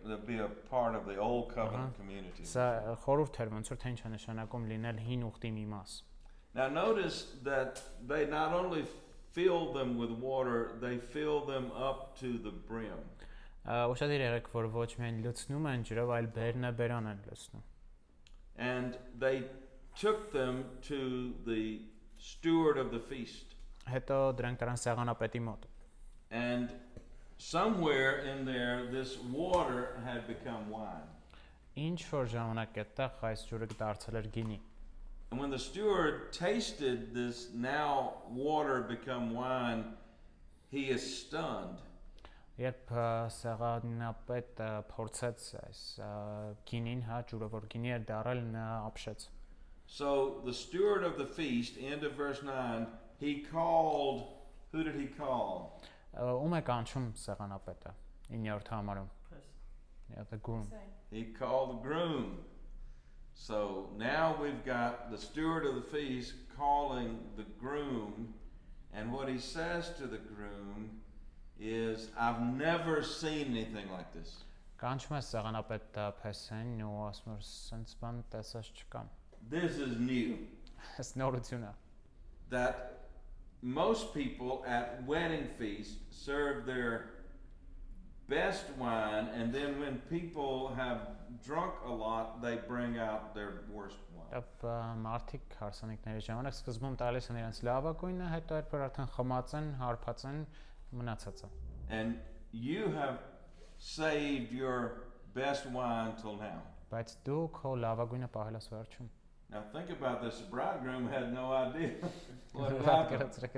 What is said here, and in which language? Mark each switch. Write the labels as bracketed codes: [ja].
[en] be a part of the old covenant community. [hy] Սա խորհուրդ էր ոնց որ թե ինչ է նշանակում լինել հին ուխտի մի մաս։ [en] Now notice that they not only fill them with water, they fill them up to the brim. [hy] Ուշադիր եղեք, որ ոչ միայն լցնում են ջրով, այլ բերնաբերան են լցնում։ [en] And they took them to the steward of the feast. [hy] Հետո դրանք տարան սեղանապետի մոտ։ [en] And somewhere in there this water had become wine. [hy] Ինչ որ ժամանակ այդտեղ այս ջուրը դարձել էր գինի։ [en] And when the steward tasted this now water become wine, he is stunned. [hy] Երբ սեղանապետը փորձեց այս գինին, հա, ջուրը որ գինի էր դառել, նա ապշեց։ [en] So the steward of the feast, end of verse 9, he called, who did he call? [hy] Ում է կանչում սեղանապետը 9-րդ համարում։ [en] Yeah, the groom. He called the groom. So now we've got the steward of the feast calling the groom, and what he says to the groom is, I've never seen anything like this. [hy] Կանչում է սեղանապետ Փեսեն ու ասում է սենց բան տեսած չկամ։ [en] This is new. [hy] Այս նորություն է։ [en] That most people at wedding feast serve their best wine, and then when people have drunk a lot, they bring out their worst wine. [hy] Մարդիկ հարսանիքների ժամանակ սկզբում տալիս են իրենց լավագույնը, հետո երբ որ արդեն խմած են, հարբած են, մնացածը։ [en] And you have saved your best wine till now. [hy] Բայց դու քո լավագույնը պահել ես վերջում։ [en] Now think about this. The bridegroom had no idea what had happened.